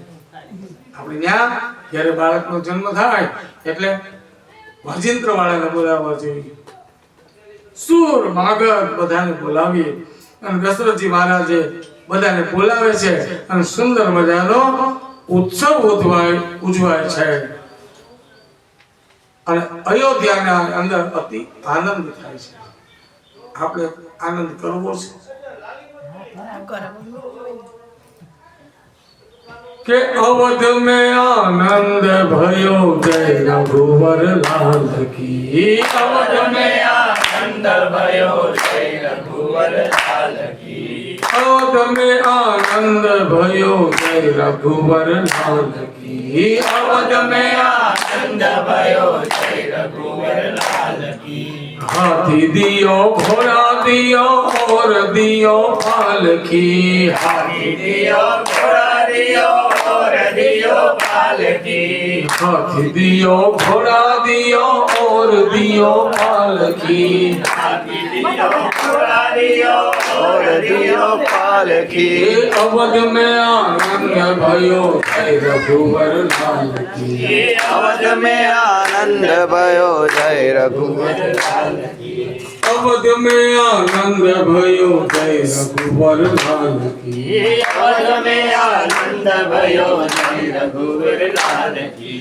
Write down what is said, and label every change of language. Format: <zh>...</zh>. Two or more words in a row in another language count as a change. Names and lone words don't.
<gu>આપણે ત્યાં જ્યારે બાળકનો જન્મ થાય એટલે વાજિંત્ર વાળાને બોલાવવા જોઈએ, સૂર માગધ બધાને બોલાવીએ અને દશરથજી મહારાજે બધાને બોલાવે છે અને સુંદર મજાનો ઉત્સવ ઉજવાય છે અને અયોધ્યાના અંદર અતિ આનંદ થાય છે। આપણે આનંદ કરવો છે કે</gu> <bra>અવધ में आनंद भयो, जय रघुवर लाल की। अवध में आनंद भयो, जय रघुवर लाल की। अवध में आनंद भयो, जय रघुवर लाल की। अवध में आनंद भयो, जय रघुवर लाल की। हाथी दियो घोड़ा दियो और दियो पालकी, हाथी दियो घोड़ा दियो और दियो पालकी। हाथी दियो घोड़ा दियो और दियो पालकी। हाथी दियो घोड़ा दियो और दियो पालकी। अवध में आनंद भयो, जय रघुवर लाल की। अवध में आनंद भयो, जय रघुवर लाल की। अवध में आनंद भयो, जय रघुवर लाल की। अवध में आनंद भयो, जय रघुवर लाल की।</bra>